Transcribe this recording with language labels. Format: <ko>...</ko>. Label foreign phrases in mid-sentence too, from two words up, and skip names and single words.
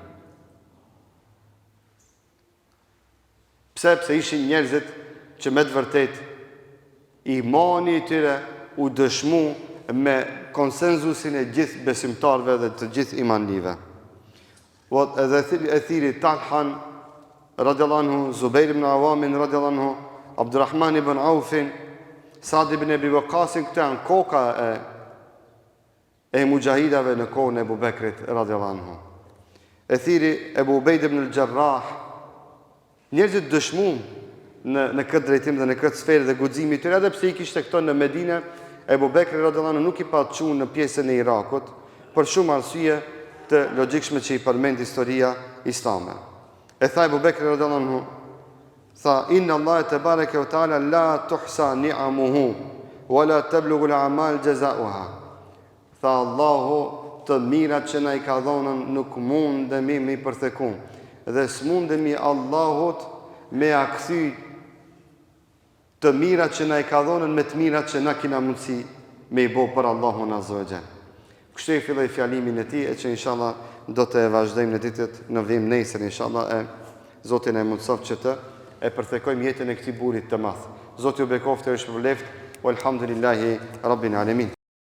<sq>Pse ishin njerëzit që me të vërtet imani i tyre u dëshmu me konsenzusin e gjithë besimtarve dhe të gjithë imanlive. Edhe e thiri Talhan</sq> <ar>رضي الله عنه,</ar> <sq>Zubair ibn Awamin</sq> <ar>رضي الله عنه,</ar> <sq>Abdurrahman ibn Aufin, Sa'd ibn Abi Waqqasin, këto janë koka e mujahidave në kohën e Ebu Bekrit</sq> <ar>رضي الله عنه.</ar> <sq>E thiri Ebu Ubejd ibn al-Jarrah, njerëzit dëshmuan në këtë drejtim dhe në këtë sferë dhe guximi i tyre, edhe pse I kishte këto në Medinë, Ebu Bekri</sq> <ar>رضي الله عنه</ar> <sq>nuk I pa çuar në pjesën e Irakut për shumë arsye të logjikshme që I përmend historia islame. E tha Ebu Bekri</sq> <ar>رضي الله عنه,</ar> <sq>tha</sq> <ar>إن الله تبارك وتعالى لا تحصى نعمه ولا تبلغ الأعمال جزاءها.</ar> <sq>Tha Allahu të mirat që na I ka dhënë nuk mundemi me I përtheku dhe s'mundemi Allahut me a kthy të mirat që na I ka dhënë me të mirat që na kena mundësi me I bë për Allahun</sq> <ar>عز وجل.</ar> <sq>Kështu I filloi fjalimin e tij, e që inshallah do të vazhdojmë në ditët në vim nesër inshallah, e Zoti na mundësof që të e përthekojmë jetën e këtij burrit të madh. Zoti ju bekoftë, është për left,</sq> <ar>والحمد لله رب العالمين.</ar>